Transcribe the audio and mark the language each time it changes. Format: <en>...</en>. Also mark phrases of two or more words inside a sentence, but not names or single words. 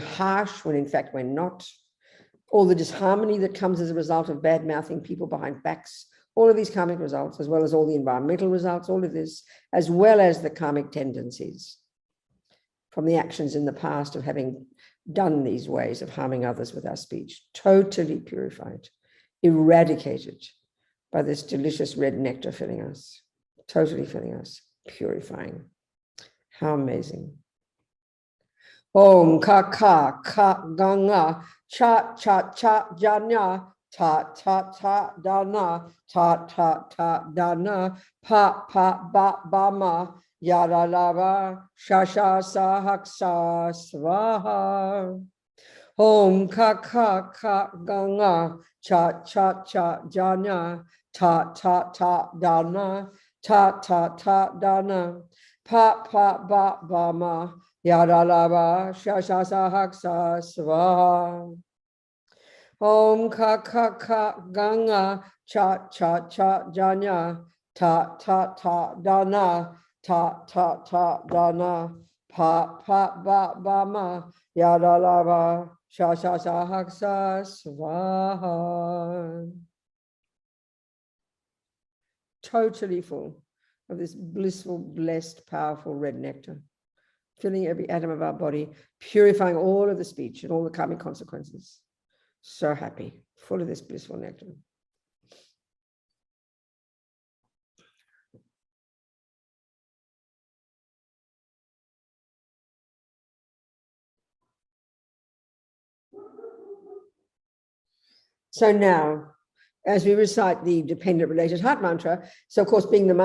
<en>harsh when in fact we're not, all the disharmony that comes as a result of bad-mouthing people behind backs, all of these karmic results, as well as all the environmental results, all of this, as well as the karmic tendencies from the actions in the past of having done these ways of harming others with our speech, totally purified, eradicated by this delicious red nectar filling us, totally filling us, purifying. How amazing.</en> <sa>Om ka ka ka ganga cha cha cha janya ta ta ta dana ta ta ta dana pa pa ba ba ma yada lava shasha sahaksa swaha. Om ka ka ka ganga cha cha cha janya ta ta ta dana ta ta ta dana pa pa ba ba ma yada lava shasha sahaksa swaha. Om ka ka ka ganga cha cha cha janya ta ta ta dana ta ta ta dana pa pa ba ba ma yada lava shasha sahaksa swaha.</sa> <en>Totally full of this blissful, blessed, powerful red nectar, filling every atom of our body, purifying all of the speech and all the karmic consequences. So happy, full of this blissful nectar. So now, as we recite the dependent related heart mantra, so of course, being the</en>